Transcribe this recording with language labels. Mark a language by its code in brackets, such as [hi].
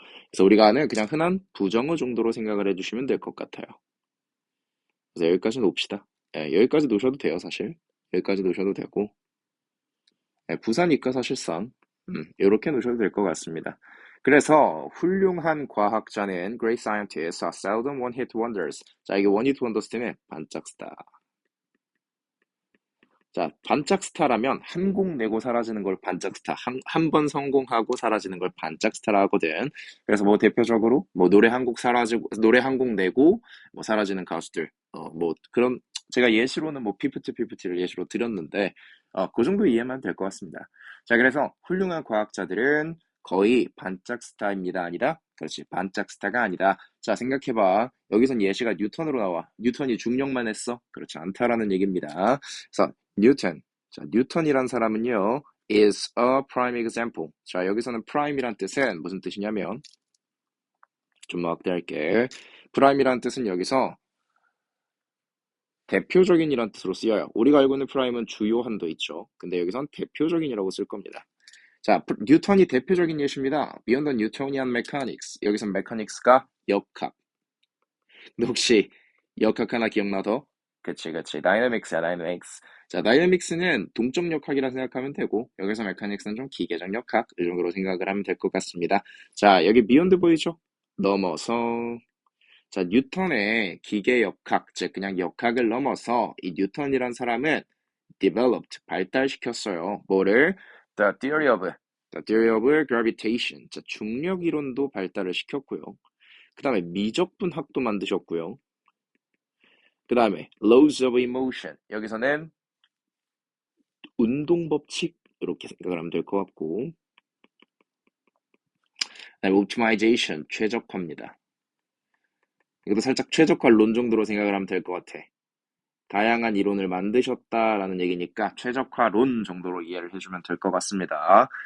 [ko] 그래서 우리가 아는 그냥 흔한 부정어 정도로 생각을 해주시면 될 것 같아요. 그래서 여기까지 놓읍시다. 여기까지 놓으셔도 돼요, 사실. 여기까지 놓으셔도 되고. 부사니까 사실상 이렇게 놓으셔도 될 것 같습니다. 그래서 훌륭한 과학자는 [en] great scientists are seldom one-hit wonders. [ko] 자, 이게 one-hit wonders 때문에 반짝 스타. 자, 반짝 스타라면 한 곡 내고 사라지는 걸 반짝 스타, 한 번 성공하고 사라지는 걸 반짝 스타라 하거든. 그래서 뭐 대표적으로 뭐 노래 한 곡 사라지고 노래 한 곡 내고 뭐 사라지는 가수들, 뭐 그런 제가 예시로는 뭐 피프티를 예시로 드렸는데 그 정도 이해만 될 것 같습니다. 자, 그래서 훌륭한 과학자들은 거의 반짝 스타입니다. 아니다. 그렇지. 반짝 스타가 아니다. 자, 생각해봐. 여기선 예시가 뉴턴으로 나와. 뉴턴이 중력만 했어? 그렇지 않다라는 얘기입니다. 그래서 뉴턴. 자, 뉴턴이란 사람은요, [en] is a prime example. [ko] 자, 여기서는 prime이란 뜻은 무슨 뜻이냐면, 좀 확대할게. prime이란 뜻은 여기서 대표적인이란 뜻으로 쓰여요. 우리가 알고 있는 prime은 주요한도 있죠. 근데 여기선 대표적인이라고 쓸 겁니다. 자, 뉴턴이 대표적인 예시입니다. [en] Beyond the Newtonian Mechanics. [ko] 여기선 mechanics가 역학. 근데 혹시 역학 하나 기억나 더? 그치. dynamics야, dynamics. 자, 다이내믹스는 동적 역학이라 생각하면 되고, 여기서 메카닉스는 좀 기계적 역학, 이 정도로 생각을 하면 될 것 같습니다. 자, 여기 비욘드 보이죠? 넘어서, 자, 뉴턴의 기계 역학, 즉, 그냥 역학을 넘어서, 이 뉴턴이란 사람은 developed, 발달시켰어요. 뭐를? [en] The theory of gravitation. [ko] 자, 중력 이론도 발달을 시켰고요. 그 다음에 미적분학도 만드셨고요. 그 다음에 [en] laws of emotion. [ko] 여기서는 운동 법칙 이렇게 생각을 하면 될 것 같고, 그다음에 optimization 최적화입니다. 이것도 살짝 최적화론 정도로 생각을 하면 될 것 같아. 다양한 이론을 만드셨다라는 얘기니까 최적화론 정도로 이해를 해주면 될 것 같습니다.